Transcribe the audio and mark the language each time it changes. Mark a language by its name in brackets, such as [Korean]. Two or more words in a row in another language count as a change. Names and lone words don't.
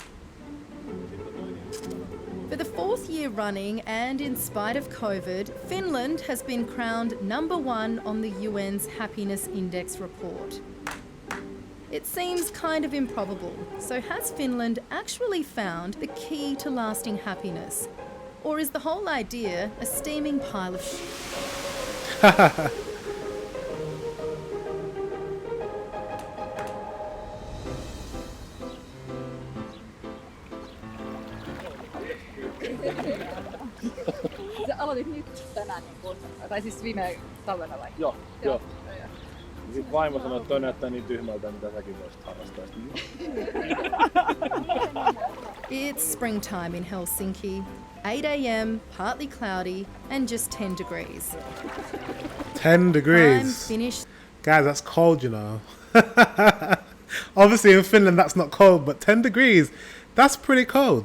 [English] For the fourth year running and in spite of COVID, Finland has been crowned #1 on the UN's Happiness Index report. It seems kind of improbable, so has Finland actually found the key to lasting happiness? Or is the whole idea a steaming pile of shit? [Finnish] Sä aloitit nyt tänään, tai siis viime talvena vai? Joo. Sitten vaimo sanoi, että toi näyttää niin tyhmältä, mitä säkin voisit harrastaa. [English] It's springtime in Helsinki. 8 a.m, partly cloudy, and just 10 degrees. 10 degrees. I'm finished. Guys, that's cold, you know. Obviously in Finland that's not cold, but 10 degrees, that's pretty cold.